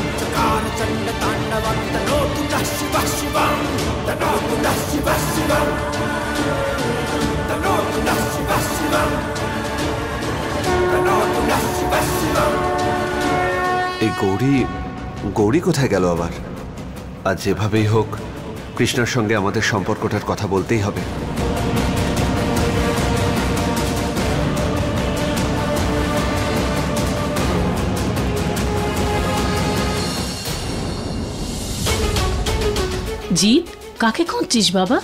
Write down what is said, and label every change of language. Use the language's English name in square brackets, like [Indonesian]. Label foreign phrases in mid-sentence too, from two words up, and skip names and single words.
[Sanskrit] चकारचण्डताण्डवं तनोतु नः शिवः शिवं तनोतु नः शिवः शिवं तनोतु नः शिवः शिवं तनोतु नः शिवः शिवं। [Bangla] এই গৌরী কোথায় গেল আবার? আজ যেভাবেই হোক কৃষ্ণার সঙ্গে আমাদের সম্পর্কটার কথা বলতেই হবে। জিৎ, কাকে খুঁজছিস বাবা?